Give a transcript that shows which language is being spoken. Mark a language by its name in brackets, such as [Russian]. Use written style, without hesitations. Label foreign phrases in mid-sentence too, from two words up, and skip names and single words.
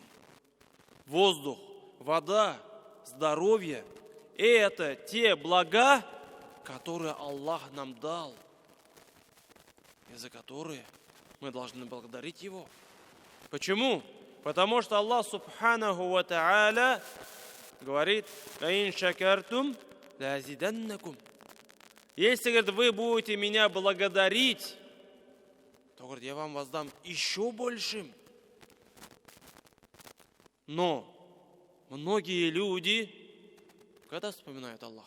[Russian] Воздух, вода, здоровье – это те блага, которые Аллах нам дал, и за которые мы должны благодарить Его. Почему? Потому что Аллах [Arabic] سبحانه وتعالى [Russian] говорит: [Arabic] «لئن شكرتم لأزيدنكم». [Russian] Если, говорит, вы будете меня благодарить, то, говорит, я вам воздам еще большим. Но многие люди, когда вспоминают Аллаха?